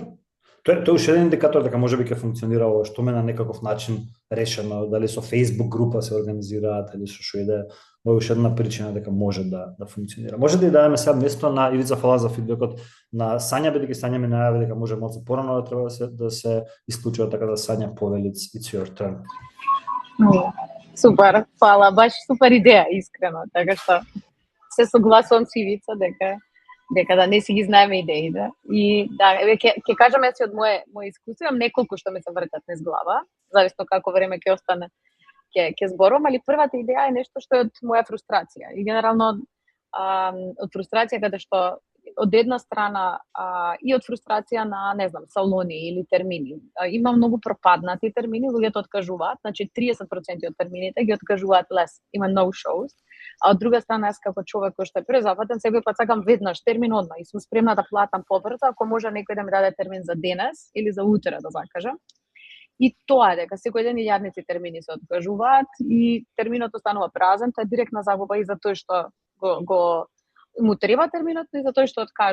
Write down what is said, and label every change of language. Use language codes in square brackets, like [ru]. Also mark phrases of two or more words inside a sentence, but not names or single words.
[mk] Тоа уште еден индикатор дека можеби ќе функционира ова што ме на некаков начин решено, дали со Facebook група се организираат или со што иде, ова е уште една причина дека може да функционира. Може да и дадеме сега место на Ивица, фала за фидбекот на Сања, бидејќи Сања ми најави дека може малку порано да треба да се исклучува, така да Сања повели, [en] it's your turn. [mk] Супер, фала, баш супер идеја, искрено, така што се согласувам со Ивица дека да не си ги знаеме идеите. И да, ќе кажам јас од моje искуство, имам неколку што ми се вртат низ глава, зависно како време ќе остане, ќе зборувам, али првата идеја е нешто што е од моја фрустрација. И генерално од фрустрација каде што од една страна и од фрустрација на, не знам, салони или термини. Има многу пропаднати термини, луѓето откажуваат, значи 30% од термините ги откажуваат лес, има [en] no shows. [mk] А од друга страна, јас како човек кој што е презапатен, секој пат сакам веднаш термин одма и сум спремна да платам побрзо, ако може некој да ми даде термин за денес или за утре, да закажам. И тоа дека секој ден илјадници термини се откажуваат и терминот останува празен, тоа е директна загуба и за тој што го му треба терминот и за тој што откажува.